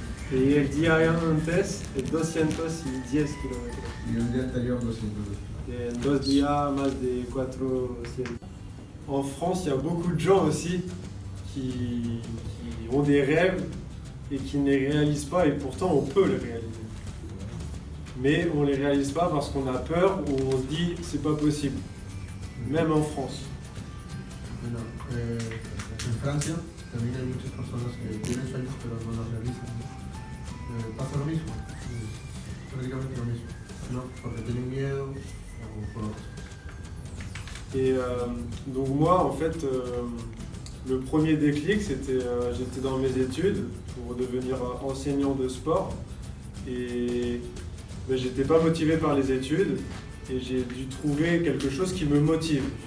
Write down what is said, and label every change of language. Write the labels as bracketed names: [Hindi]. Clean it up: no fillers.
[Spanish] Y el día antes es 210 kilómetros. Y el día anterior 200. Et en 2 días más de 400. [French] En France, il y a beaucoup de gens aussi qui ont des rêves et qui ne les réalisent pas et pourtant on peut les réaliser. Mais on ne les réalise pas parce qu'on a peur ou on se dit c'est pas possible. Même en France. [Spanish] Bueno, en Francia también hay muchas personas que tienen sueños pero no los realizan. Pasa lo mismo, prácticamente lo mismo, ¿no? Porque tienen miedo o por otras cosas. [French] Et donc moi en fait le premier déclic c'était j'étais dans mes études pour devenir enseignant de sport et mais j'étais pas motivé par les études et j'ai dû trouver quelque chose qui me motive.